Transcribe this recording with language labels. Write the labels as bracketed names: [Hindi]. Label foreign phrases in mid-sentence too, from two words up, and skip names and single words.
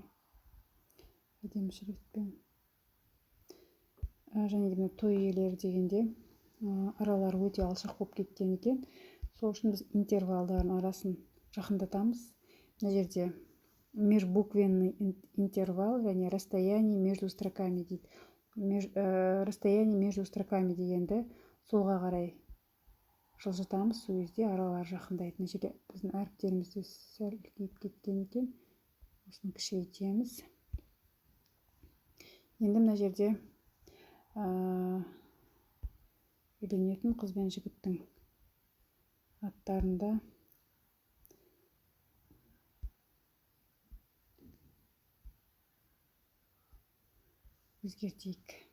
[Kazakh] Әдемі шрифтпен. Және де той иелері дегенде аралары өте алшақ болып кеткен екен. Сол үшін біз интервалдардың арасын жақындатамыз. Мына жерде [Russian] межбуквенный интервал [Kazakh] және [Russian] расстояние между строками [Kazakh] дейді. [Russian] Расстояние между строками [Kazakh] дегенді солға қарай жылжытамыз, сол кезде аралар жақындайды. Мына жерде біздің әріптерімізді сәл үлкейіп кеткен екен. Осыны кішірейтеміз. Енді мына жерде үйленетін қыз бен жігіттің аттарында өзгертейік.